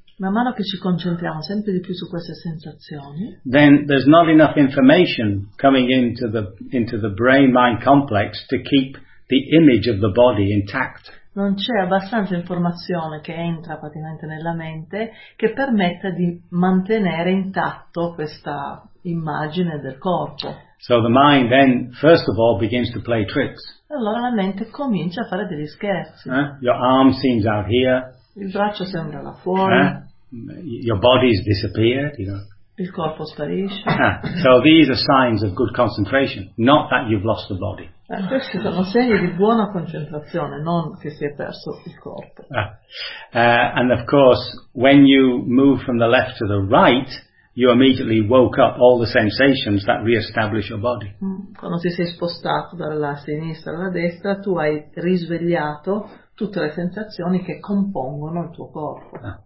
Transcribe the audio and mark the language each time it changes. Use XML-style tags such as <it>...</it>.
<it>Man mano che ci concentriamo sempre di più su queste sensazioni,</it> <en>then there's not enough information coming into the brain-mind complex to keep the image of the body intact.</en> <it>Non c'è abbastanza informazione che entra praticamente nella mente che permetta di mantenere intatto questa immagine del corpo.</it> <en>So the mind then, first of all, begins to play tricks.</en> <it>Allora la mente comincia a fare degli scherzi.</it> <en>Your arm seems out here.</en> <it>Il braccio sembra là fuori.</it> <en>Your body is disappeared, you know.</en> <it>Il corpo sparisce.</it> <en>So these are signs of good concentration, not that you've lost the body.</en> <it>Questi sono segni di buona concentrazione, non che si è perso il corpo.</it> <en>And of course, when you move from the left to the right, you immediately woke up all the sensations that re-establish your body.</en> <it>Quando ti sei spostato dalla sinistra alla destra, tu hai risvegliato tutte le sensazioni che compongono il tuo corpo.</it>